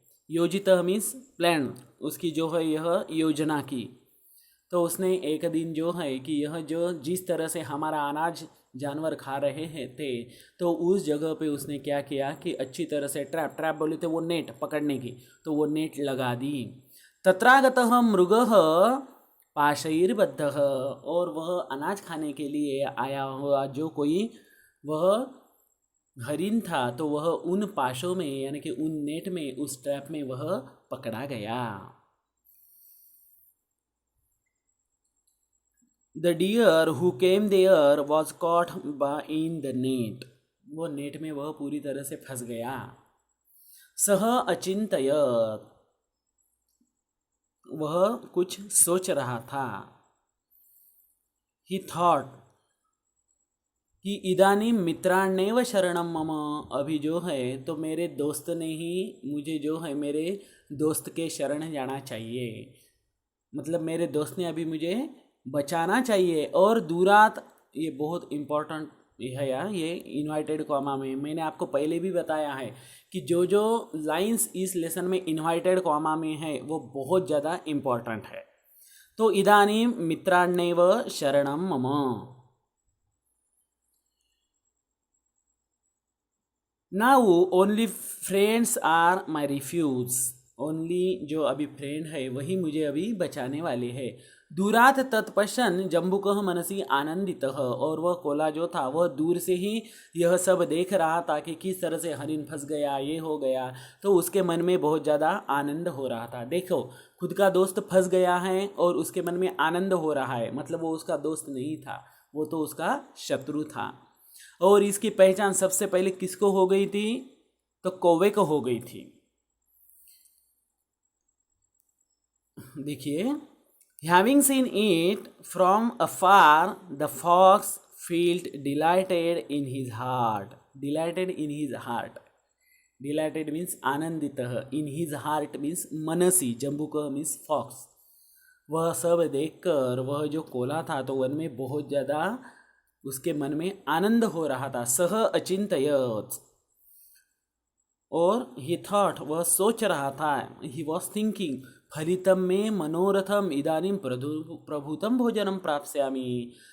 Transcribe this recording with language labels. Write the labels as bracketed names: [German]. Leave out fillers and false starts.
[Hindi] योजित means plan, उसकी जो है यह योजना की. तो उसने एक दिन जो है कि यह जो जिस तरह से हमारा अनाज जानवर खा रहे हैं थे, तो उस जगह पे उसने क्या किया कि अच्छी तरह से ट्रैप बोले थे वो नेट पकड़ने की, तो वो नेट लगा दी. [Sanskrit] तत्रागतः मृगः पाशैर्बद्धः. [Hindi] और वह अनाज खाने के लिए आया हुआ जो कोई वह हरिण था, तो वह उन पाशों में यानी कि उन नेट में, उस ट्रैप में वह पकड़ा गया. [English] The deer who came there was caught in the net. [Hindi] वो नेट में वह पूरी तरह से फंस गया. [Sanskrit] सह अचिंतयत, [Hindi] वह कुछ सोच रहा था. [English] he thought [Sanskrit] कि इदानीं मित्राण्येव शरणं मम. [Hindi] अभी जो है तो मेरे दोस्त ने ही मुझे जो है मेरे दोस्त के शरण जाना चाहिए. मतलब मेरे दोस्त ने अभी मुझे बचाना चाहिए. और दूरात, ये बहुत इम्पोर्टेंट है यार, ये इन्वाइटेड कॉमा में मैंने आपको पहले भी बताया है कि जो जो लाइंस इस लेसन में इन्वाइटेड कॉमा में है वो बहुत ज़्यादा इम्पोर्टेंट है. [Sanskrit] तो इदानीं मित्राण्येव शरणं मम. [English] Now only friends are my refuge. [Hindi] Only जो अभी फ्रेंड है वही मुझे अभी बचाने वाले हैं. [Sanskrit] दूरात तत्पश्यन् जम्बुकः मनसि आनंदितः. [Hindi] और वह कोला जो था वह दूर से ही यह सब देख रहा था कि किस तरह से हरिण फंस गया, ये हो गया. तो उसके मन में बहुत ज़्यादा आनंद हो रहा था. देखो खुद का दोस्त फंस गया है और उसके मन में आनंद हो रहा है, मतलब वो उसका दोस्त नहीं था, वो तो उसका शत्रु था. और इसकी पहचान सबसे पहले किसको हो गई थी? तो कौवे को हो गई थी. [English] देखिए, having seen it from afar, the fox felt delighted in his heart. Delighted in his heart. Delighted means आनंदितः. In his heart means मनसी. Jambuk means fox. [Hindi] वह सब देखकर वह जो कोला था तो वन में बहुत ज़्यादा उसके मन में आनंद हो रहा था. [Sanskrit] सह अचिंतयत. [Hindi] और [English] he thought, [Hindi] वह सोच रहा था. [English] he was thinking, [Sanskrit] फलितम में मनोरथम इदानीं प्रभुतम भोजनम प्राप्स्यामि.